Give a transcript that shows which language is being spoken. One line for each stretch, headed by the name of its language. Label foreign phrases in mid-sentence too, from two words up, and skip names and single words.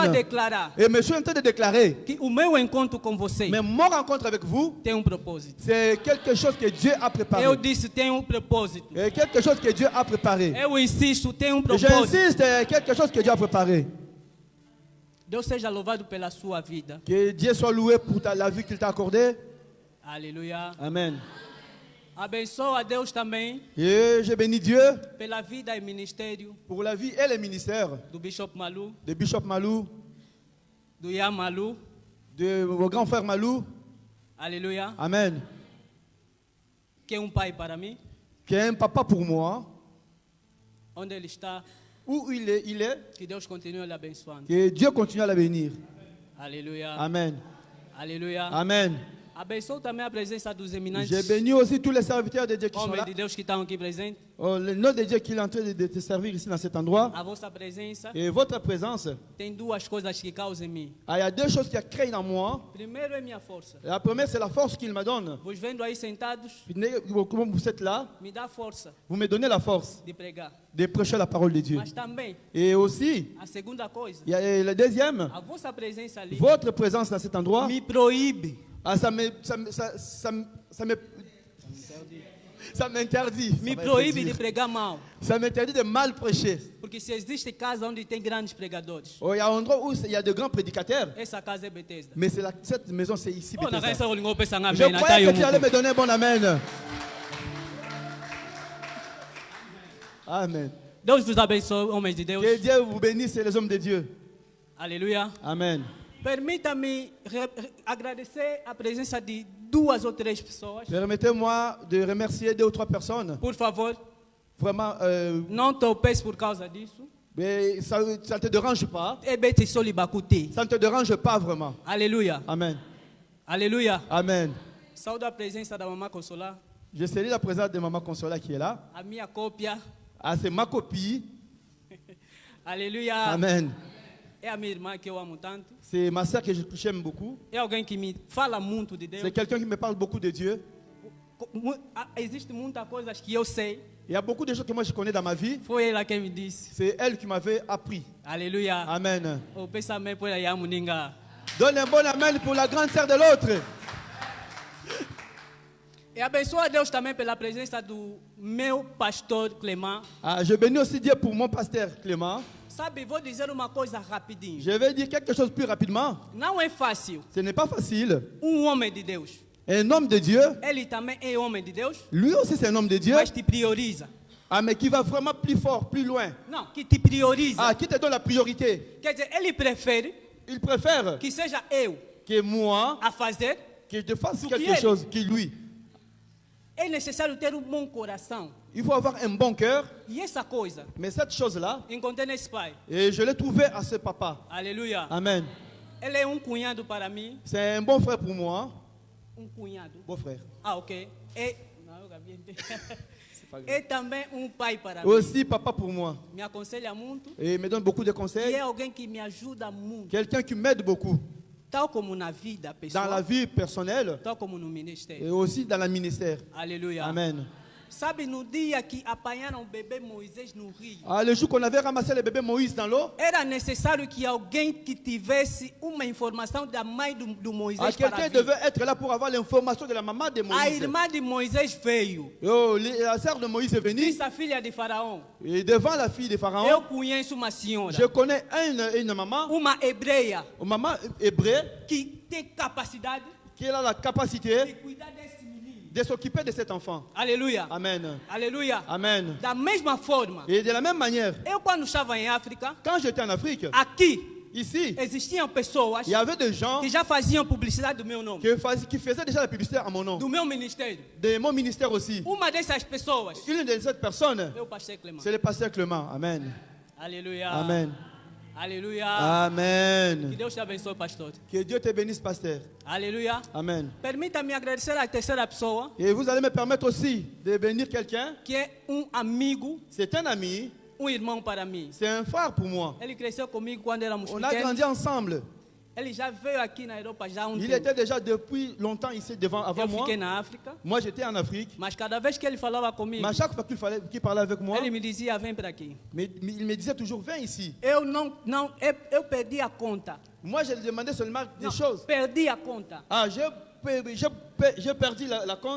Portuguese: Amen. declarar
French: Et je suis en train de déclarer,
Portuguese: que o meu encontro com vocês
French: mais mon rencontre avec vous,
Portuguese: tem propósito.
French: c'est quelque chose que Dieu a préparé.
Portuguese: Eu disse, tem propósito.
French: Et quelque chose que Dieu a préparé.
Portuguese: Eu insisto, tem
French: Et
Portuguese: propósito.
French: j'insiste, quelque chose que Dieu a préparé.
Portuguese: Deus seja louvado pela sua vida.
French: Que Dieu soit loué pour la vie qu'il t'a accordée.
Portuguese: Aleluia. Amen. Abençoa a Deus também
French: Et je bénis Dieu
Portuguese: pela vida e ministério
French: pour la vie et le ministère
Portuguese: do Bishop Malu,
French: de Bishop Malou,
Portuguese: do Ian Malu.
French: de mon grand frère Malou.
Portuguese: Aleluia. Amen. Que é pai para mim.
French: Qui est un papa pour moi.
Portuguese: Onde ele está,
French: Où il est,
Portuguese: que Deus continue a lhe abençoando.
French: que Dieu continue à la bénir.
Portuguese: Aleluia. Amen. Aleluia. Amen. Abençoa também a presença dos eminentes
French: J'ai béni aussi tous les serviteurs de Dieu qui sont
Portuguese: homens
French: là.
Portuguese: de Deus que estão aqui presentes.
French: Oh, le nom de Dieu qui est en train de te servir ici dans cet endroit.
Portuguese: A vossa presença
French: Et votre présence,
Portuguese: tem duas coisas que causam em mim.
French: il y a deux choses qui créent en moi.
Portuguese: Primeiro é minha força.
French: La première, c'est la force qu'il me donne.
Portuguese: Vos vendo aí sentados,
French: Comme vous êtes là,
Portuguese: me dá força
French: vous me donnez la force
Portuguese: de pregar.
French: de prêcher la parole de Dieu.
Portuguese: Mas também,
French: Et aussi,
Portuguese: a segunda coisa,
French: il y a le deuxième,
Portuguese: a vossa presença ali
French: votre présence dans cet endroit,
Portuguese: me proíbe
French: ça m'interdit.
Portuguese: me proíbe de pregar mal.
French: Ça m'interdit de mal prêcher.
Portuguese: Porque se existe casa onde tem grandes pregadores,
French: Oh, il y a un endroit où il y a de grands prédicateurs,
Portuguese: essa casa é Bethesda.
French: mais cette maison, c'est ici.
Portuguese: Oh, na Bethesda. kanisa ulingo pesa
French: Je ngamen croyais atayo que tu allais mu. me donner un bon amen. Amen.
Portuguese: Deus vos abençoe, homens de Deus.
French: Que Dieu vous bénisse, les hommes de Dieu.
Portuguese: Aleluia. Amen. Permita-me agradecer a presença de duas ou três pessoas.
French: Permettez-moi de remercier deux ou trois personnes.
Portuguese: Por favor,
French: Vraiment,
Portuguese: não topes por causa disso.
French: mais ça ne te dérange pas.
Lingala: Ebete soli bakuti.
French: Ça ne te dérange pas vraiment.
Portuguese: Aleluia. Amen. Aleluia. Amen. Saúde a presença da mamãe Consolar.
French: Je salue la présence de Maman Consola qui est là.
Portuguese: A minha cópia.
French: Ah, c'est ma copie.
Portuguese: Aleluia. Amen. É a minha irmã que eu amo tanto.
French: C'est ma soeur que j'aime beaucoup.
Portuguese: É alguém que me fala muito de Deus.
French: C'est quelqu'un qui me parle beaucoup de Dieu.
Portuguese: Existe muitas coisas que eu sei.
French: Il y a beaucoup de choses que moi je connais dans ma vie.
Portuguese: Foi ela quem me disse.
French: C'est elle qui m'avait appris.
Portuguese: Aleluia. Amen. O pensamento por aí a muninga.
French: Donne un bon amen pour la grande sœur de l'autre.
Portuguese: E abençoa a Deus também pela presença do meu pastor Clément.
French: Ah, je bénis aussi Dieu pour mon pasteur Clément.
Portuguese: Sabe, vou dizer uma coisa rapidinho.
French: Je vais dire quelque chose plus rapidement.
Portuguese: Não é fácil.
French: Ce n'est pas facile.
Portuguese: Homem de Deus.
French: Un homme de Dieu,
Portuguese: Ele também é homem de Deus.
French: lui aussi c'est un homme de Dieu.
Portuguese: Mas te prioriza.
French: Ah, mais qui va vraiment plus fort, plus loin.
Portuguese: Não, que te prioriza.
French: Ah, qui te donne la priorité.
Portuguese: Quer dizer, ele prefere
French: Il préfère
Portuguese: que seja eu
French: que moi,
Portuguese: a fazer.
French: que je fasse
Portuguese: Do
French: quelque
Portuguese: que ele.
French: chose que lui.
Portuguese: É necessário ter bom coração.
French: Il faut avoir un bon cœur.
Portuguese: E essa coisa,
French: Mais cette chose-là,
Portuguese: encontrei nesse pai.
French: et je l'ai trouvé à ce papa.
Portuguese: Aleluia. Amen. Ele é cunhado para mim.
French: C'est un bon frère pour moi.
Portuguese: Cunhado.
French: Beau frère.
Portuguese: Ah, ok. É também pai para mim.
French: Aussi papa pour moi.
Portuguese: Me aconselha muito.
French: Et il me donne beaucoup de
Portuguese: E
French: conseils.
Portuguese: é alguém que me ajuda muito.
French: Quelqu'un qui m'aide beaucoup.
Portuguese: Tal como na vida pessoal.
French: Dans la vie personnelle
Portuguese: Tal como no ministério.
French: et aussi dans le ministère.
Portuguese: Aleluia. Amen. Sabe no dia que apanharam o bebê Moisés no rio,
French: le jour qu'on avait ramassé le bébé Moïse dans l'eau,
Portuguese: era necessário que alguém que tivesse uma informação da mãe do Moisés para
French: quelqu'un
Portuguese: vir.
French: devait être là pour avoir l'information de la maman de
Portuguese: A
French: Moïse.
Portuguese: irmã de Moisés veio.
French: La sœur de Moïse est venue.
Portuguese: Disse a filha de Faraó:
French: Et devant la fille de
Portuguese: eu
French: Pharaon,
Portuguese: conheço uma senhora,
French: je connais une maman,
Portuguese: uma hebreia,
French: une maman hébreu,
Portuguese: que tem capacidade
French: qui a la
Portuguese: de
French: capacité
Portuguese: cuidar desse menino.
French: de s'occuper de cet enfant.
Portuguese: Aleluia. Amen. Aleluia. Amen. Da mesma forma,
French: Et de la même manière,
Portuguese: eu quando estava em África,
French: quand j'étais en Afrique,
Portuguese: aqui
French: ici,
Portuguese: existiam pessoas
French: il y avait des gens
Portuguese: que já faziam publicidade do meu nome,
French: qui faisaient déjà la publicité à mon nom,
Portuguese: do meu ministério.
French: de mon ministère aussi.
Portuguese: Uma dessas pessoas
French: Une de cette personne,
Portuguese: é o pastor Clément.
French: c'est le pasteur Clément.
Portuguese: Amen. Aleluia. Amen. Aleluia. Que Amen. Deus te abençoe, pastor.
French: Que Dieu te bénisse, pasteur.
Portuguese: Aleluia. Amen. Permita-me agradecer a terceira pessoa,
French: Et vous allez me permettre aussi de bénir quelqu'un.
Portuguese: que é amigo,
French: C'est un ami,
Portuguese: irmão para mim.
French: c'est un frère pour moi.
Portuguese: Ele cresceu comigo quando éramos
French: On a grandi
Portuguese: pequenos.
French: ensemble.
Portuguese: Ele já veio aqui na Europa já há
French: Il
Portuguese: tempo.
French: était déjà depuis longtemps ici avant
Portuguese: Eu
French: moi.
Portuguese: fiquei na África,
French: Moi, j'étais en Afrique.
Portuguese: mas cada vez que ele falava comigo,
French: Mais à chaque fois qu'il parlait avec moi,
Portuguese: ele me dizia: vem para aqui.
French: mais il me disait toujours, viens ici.
Portuguese: Eu perdi a conta.
French: Moi, je lui demandais seulement des choses.
Portuguese: Perdi a conta.
French: Ah, j'ai perdu la compte.